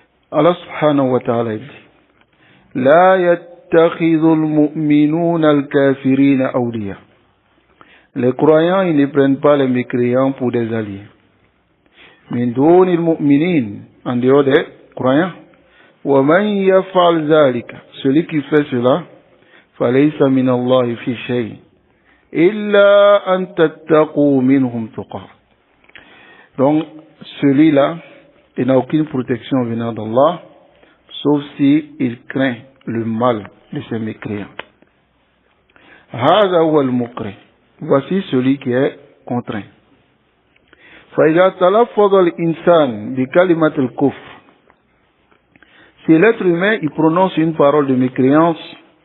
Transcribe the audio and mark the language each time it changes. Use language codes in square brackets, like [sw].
[fr] Allah subhanahu wa ta'ala dit, [ar] لا يتخذ المؤمنون الكافرين أولياء. [fr] Les croyants, ils ne prennent pas les mécréants pour des alliés. [ar] من دون المؤمنين, [fr] en dehors des croyants. [ar] ومن يفعل ذلك, [fr] celui qui fait cela, [ar] فليس من الله في شيء إلا أن تتقوا منهم تقى. [fr] Donc celui-là, il n'a aucune protection venant d'Allah, sauf si il craint le mal de ces mécréants. [ar] هذا هو المكره, [fr] voici celui qui est contraint. [ar] فإذا تلفظ الإنسان بكلمة الكفر, [fr] si l'être humain il prononce une parole de mécréance,